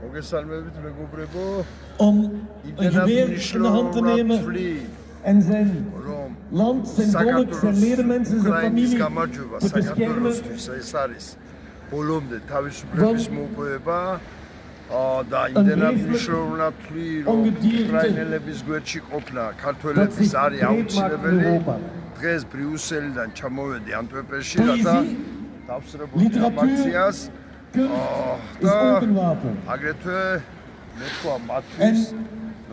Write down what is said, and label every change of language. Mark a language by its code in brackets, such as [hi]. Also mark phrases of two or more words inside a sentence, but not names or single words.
[ka] მოგესალმებით მეგობრებო. [nl] Een geweer in de hand te nemen en zijn land, zijn volk, zijn medemensen, zijn familie te beschermen. [ka] ეს არის ბოლომდე თავისუფლების მოპოვება და იმდენად მნიშვნელოვანი რომ უკრაინელების გვერდში ყოფნა ქართველების არის აუცილებელი. დღეს ბრიუსელიდან ჩამოვედი ანტვერპენში რათა დავსრებოდი ამ აქციას და აგრეთვე მე თქვა მათთვის ნუ